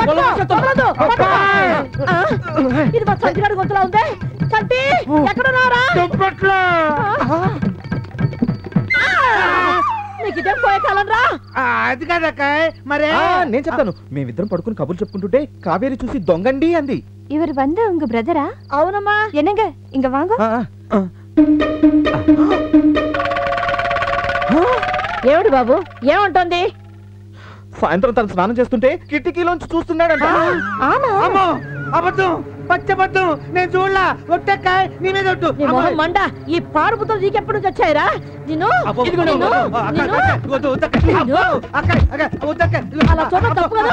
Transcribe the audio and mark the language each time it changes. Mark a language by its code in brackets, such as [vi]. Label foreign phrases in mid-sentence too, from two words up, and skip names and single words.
[te] ఇది మా సంచిగాడి గొంతులా ఉంది. సంటి ఎక్కడ ఉన్నారా? దుప్పట్లో నీకు ఇదే పోయే కాలం రా. అది కాదక్క, మరే నేను చెప్తాను. మేమిద్దరం పడుకుని కబుర్లు చెప్పుకుంటుంటే కావేరి చూసి దొంగండి అంది. [ta] ఇవరు வந்து உங்க பிரதரா? అవునమ్మా. என்னங்க இங்க வாங்க. [te] ఏమిటి బాబు, ఏమంటోంది? సాయంత్రం తను స్నానం చేస్తుంటే కిటికీలోంచి చూస్తున్నాడంట. అబద్ధం, పచ్చబద్ధం. నేను చూడలా. ఒట్టక్కాయ నీ మీద ఒట్టు. నీ మొహం మండ. ఈ పాడుపుతో నీకెప్పుడు నుంచి వచ్చాయిరా? నిన్ను అలా చూడడం తప్పు కదా.